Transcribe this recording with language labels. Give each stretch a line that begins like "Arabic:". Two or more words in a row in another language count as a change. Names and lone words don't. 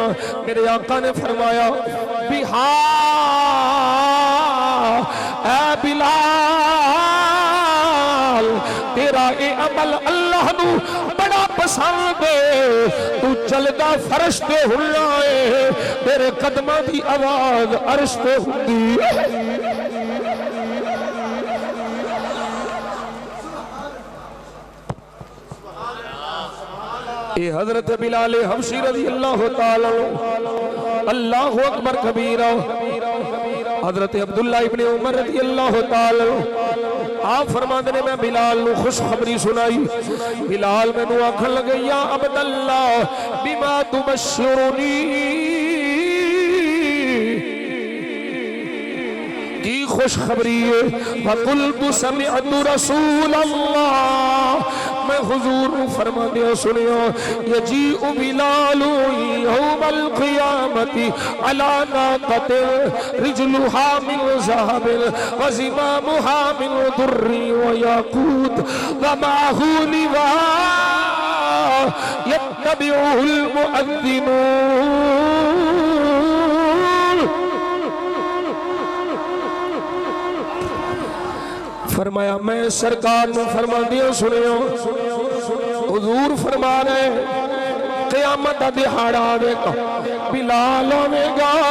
Punjabi: ਮੇਰੇ ਆਕਾ ਨੇ ਫ਼ਰਮਾਇਆ ਬਿਹਾ ਐ ਬਿਲਾਲ ਤੇਰਾ ਯੇ ਅਮਲ ਅੱਲਾਹ ਨੂੰ ਬੜਾ ਪਸੰਦ ਹੈ ਤੂ ਚੱਲਦਾ ਫ਼ਰਸ਼ ਤੇ ਹੁੱਲਾ ਹੈ ਤੇਰੇ ਕਦਮਾਂ ਦੀ ਆਵਾਜ਼ ਅਰਸ਼ ਤੇ ਹੁੰਦੀ ਹੈ। ਯੇ ਹਜ਼ਰਤ ਬਿਲਾਲ ਹਬਸ਼ੀ
Arabic: رضي الله تعالى الله أكبر كبيرا
Punjabi: ਹਜ਼ਰਤ ਅਬਦੁੱਲਾ ਇਬਨੇ ਉਮਰ
Arabic: رضي الله تعالى
Punjabi: ਆਪ ਫ਼ਰਮਾਤੇ ਨੇ ਮੈਂ ਬਿਲਾਲ ਨੂੰ ਖ਼ੁਸ਼ਖ਼ਬਰੀ ਸੁਣਾਈ। ਬਿਲਾਲ ਮੈਨੂੰ ਆਖਣ ਲੱਗੇ
Arabic: يا عبد الله بما تبشرني
Punjabi: ਕੀ ਖ਼ੁਸ਼ਖ਼ਬਰੀ
Arabic: है فقلت سمعت رسول الله
Punjabi: ਮੈਂ ਹੁਜ਼ੂਰ ਫ਼ਰਮਾ ਦਿੱਤਾ ਸੁਣਿਓ
Arabic: يجيء بلال يوم القيامة على ناقة رجلها من ذهب وزمامها من در وياقوت ومعه لواء يتبعه المؤذنون.
Punjabi: ਫ਼ਰਮਾਇਆ ਮੈਂ ਸਰਕਾਰ ਨੇ ਫ਼ਰਮਾ ਦਿੱਤਾ ਸੁਣਿਓ ਹੁਜ਼ੂਰ ਫ਼ਰਮਾ ਰਹੇ ਕਿਆਮਤ ਦਾ ਦਿਹਾੜਾ ਆਵੇਗਾ ਬਿਲਾਲ ਆਵੇਗਾ